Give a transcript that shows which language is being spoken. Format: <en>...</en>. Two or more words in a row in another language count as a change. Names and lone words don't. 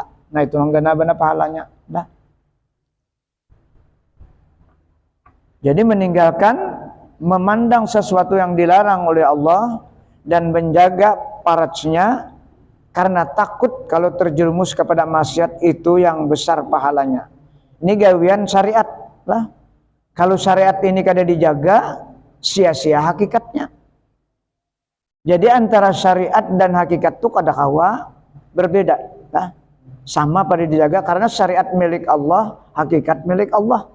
<id>Nah itu benar-benar pahalanya. Jadi meninggalkan, memandang sesuatu yang dilarang oleh Allah dan menjaga paratnya karena takut kalau terjerumus kepada maksiat itu yang besar pahalanya.</id> <bjn>Ini gawian syariat lah.</bjn> <id>Kalau syariat ini kada dijaga, sia-sia hakikatnya.</id> <bjn>Jadi antara syariat dan hakikat itu kada kawa berbeda.</bjn> <id>Lah. Sama pada dijaga karena syariat milik Allah, hakikat milik Allah.</id>